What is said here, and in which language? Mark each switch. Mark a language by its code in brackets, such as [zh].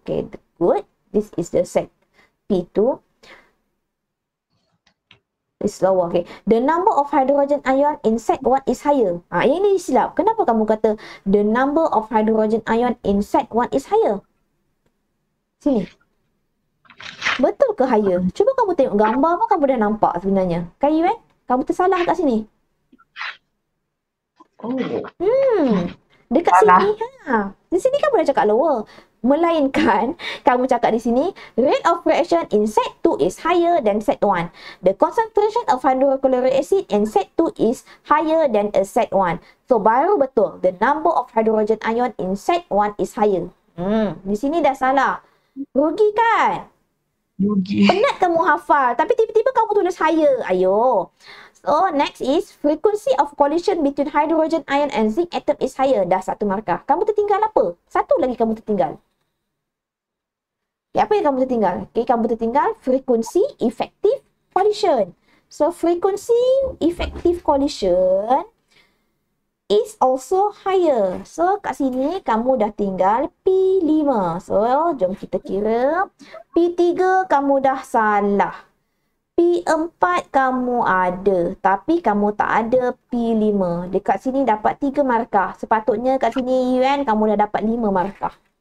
[en] Okay, good. This is the set P2. Is lower. Okay. The number of hydrogen ion in set 1 is higher. [ms] Yang ini silap. Kenapa kamu kata [en] the number of hydrogen ion in set 1 is higher? [ms] Sini. Betul ke higher? Cuba kamu tengok gambar pun kamu dah nampak sebenarnya. Kan Yuan? Kamu tersalah kat sini. Dekat Salah. sini. Di sini kamu dah cakap lower. Melainkan kamu cakap di sini [en] rate of reaction in set 2 is higher than set 1. The concentration of hydrochloric acid in set 2 is higher than a set 1. [ms] So baru betul. [en] The number of hydrogen ion in set 1 is higher. [ms] Di sini dah salah. Rugi kan? Rugi. Penat kamu hafal, tapi tiba-tiba kamu tulis higher. Ayo. [en] So, next is frequency of collision between hydrogen ion and zinc atom is higher. [ms] Dah 1 markah. Kamu tertinggal apa? 1 lagi kamu tertinggal. Okay, apa yang kamu tertinggal? Okay, kamu tertinggal frequency effective collision. [en] So, frequency effective collision is also higher. [ms] So, kat sini kamu dah tinggal P5. So, jom kita kira. P3 kamu dah salah. P4 kamu ada. Tapi kamu tak ada P5. Dekat sini dapat 3 markah. Sepatutnya kat sini Yuan kamu dah dapat 5 markah.